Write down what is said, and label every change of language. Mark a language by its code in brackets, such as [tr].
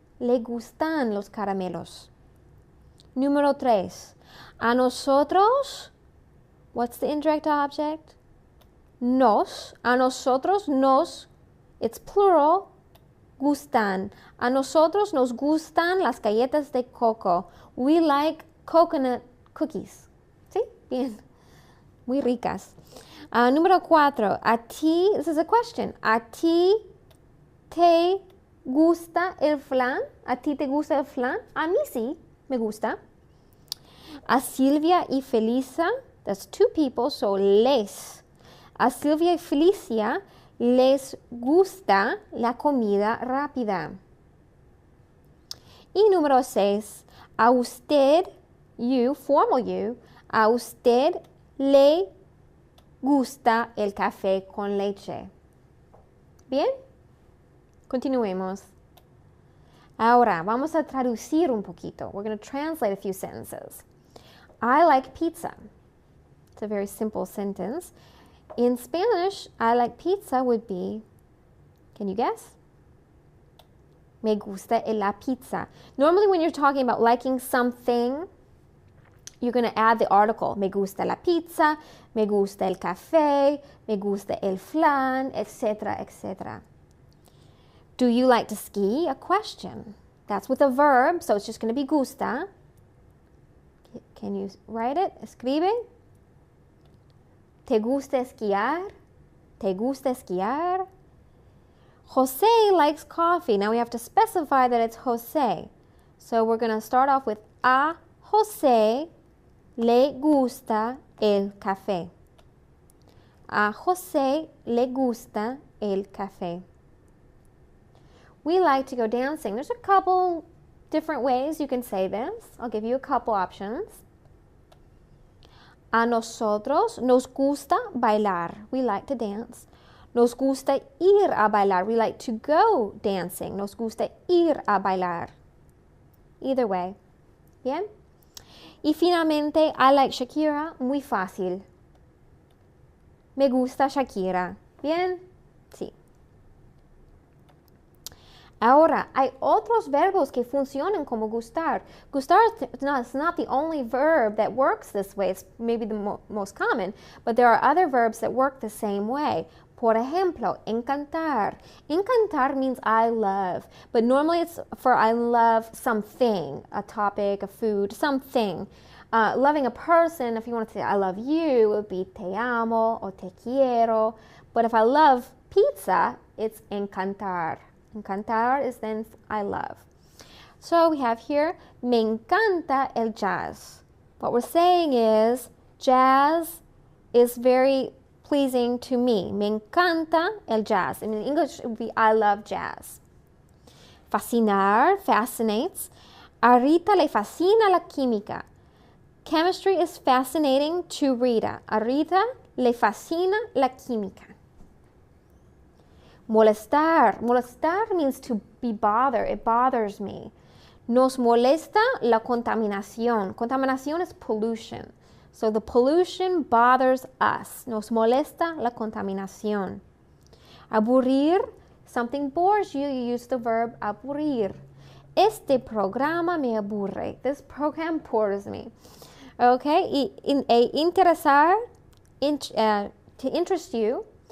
[es] Le gustan los caramelos. Número 3. A nosotros, [en] what's the indirect object? [es] Nos. A nosotros nos, [en] it's plural, [es] gustan. A nosotros nos gustan las galletas de coco. [en] We like coconut cookies. [es] ¿Sí? Bien. Muy ricas. Número 4. A ti, [en] this is a question. [es] A ti te gusta el flan? ¿A ti te gusta el flan? A mí sí, me gusta. A Silvia y Felisa, [en] that's 2 people, so [es] les. A Silvia y Felicia les gusta la comida rápida. Y número 6, a usted, [en] you, formal you, [es] a usted le gusta el café con leche. ¿Bien? Continuemos. Ahora, vamos a traducir un poquito. [en] We're going to translate a few sentences. I like pizza. It's a very simple sentence. In Spanish, I like pizza would be, can you guess? [es] Me gusta la pizza. [en] Normally when you're talking about liking something, you're going to add the article. [es] Me gusta la pizza, me gusta el café, me gusta el flan, etc., etc. [en] Do you like to ski? A question. That's with a verb, so it's just going to be gusta. Can you write it? [es] Escribe. ¿Te gusta esquiar? ¿Te gusta esquiar? [en] Jose likes coffee. Now we have to specify that it's Jose. So we're going to start off with [es] a Jose le gusta el café. A Jose le gusta el café. [en] We like to go dancing. There's a couple different ways you can say this. I'll give you a couple options. [es] A nosotros nos gusta bailar. [en] We like to dance. [es] Nos gusta ir a bailar. [en] We like to go dancing. [es] Nos gusta ir a bailar. [en] Either way. Bien? [es] Y finalmente, [en] I like Shakira. [es] Muy fácil. Me gusta Shakira. Bien? Sí. Ahora, hay otros verbos que funcionan como gustar. [en] Gustar is not the only verb that works this way. It's maybe the most common, but there are other verbs that work the same way. [es] Por ejemplo, [en] encantar. Encantar means I love, but normally it's for I love something, a topic, a food, something. Loving a person, if you want to say I love you, it would be [es] te amo [en] or [es] te quiero. [en] But if I love pizza, it's encantar. Encantar is then I love. So we have here, [es] me encanta el jazz. [en] What we're saying is, jazz is very pleasing to me. [es] Me encanta el jazz. [en] And in English, it would be I love jazz. [es] Fascinar, fascinates. A Rita le fascina la química. [en] Chemistry is fascinating to Rita. [es] A Rita le fascina la química. Molestar. [en] Molestar means to be bothered. It bothers me. [es] Nos molesta la contaminación. [en] Contaminación is pollution. So the pollution bothers us. [es] Nos molesta la contaminación. [en] Aburrir. Something bores you. You use the verb aburrir. [es] Este programa me aburre. [en] This program bores me. Okay. Interesar. To interest you.